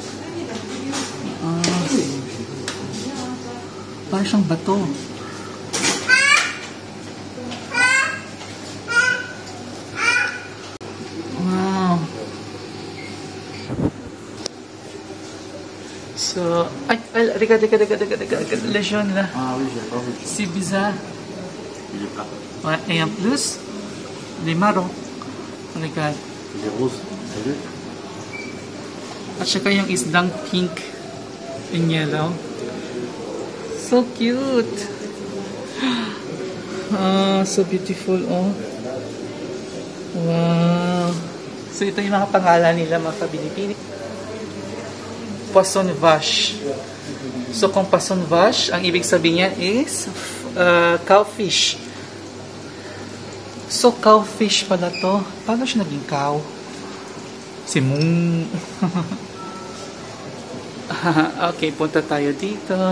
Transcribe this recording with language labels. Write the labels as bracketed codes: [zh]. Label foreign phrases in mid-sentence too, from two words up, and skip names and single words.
[tl] Parang siyang bato. So, [fr] regarde, le jaune là. Ah oui, j'ai pas vu. C'est bizarre. Il est plat. Ouais, et en plus, les marrons. Regarde. Il est rose, t'as vu? [tl] At saka yung isdang [en] pink and yellow. So cute. So beautiful, oh. Wow. [tl] So ito yung mga pangalan nila, mga kabinipini. [fr] Poisson vache. [tl] So kung [fr] poisson vache, [tl] ang ibig sabihin niya is cowfish. So cowfish pala to. Paano siya naging cow? Si Moon. Okay, punta tayo dito.